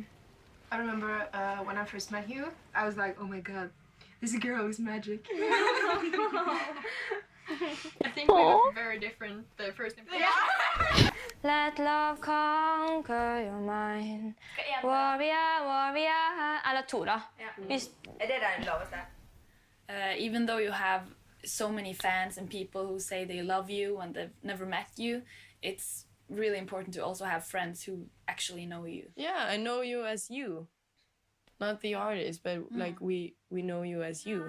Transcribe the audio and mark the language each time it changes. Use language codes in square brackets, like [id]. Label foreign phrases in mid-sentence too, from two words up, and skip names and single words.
[en] I remember when I first met you, I was like, oh my god, this girl is magic. I think we look very different the first impression. Yeah. Let love conquer your mind. Warrior, warrior. [no] Eller to, da. Det den laveste? [en] Even though you have so many fans and people who say they love you and they've never met you, it's really important to also have friends who actually know you. Yeah, I know you as you. Not the artist, but like we know you as you.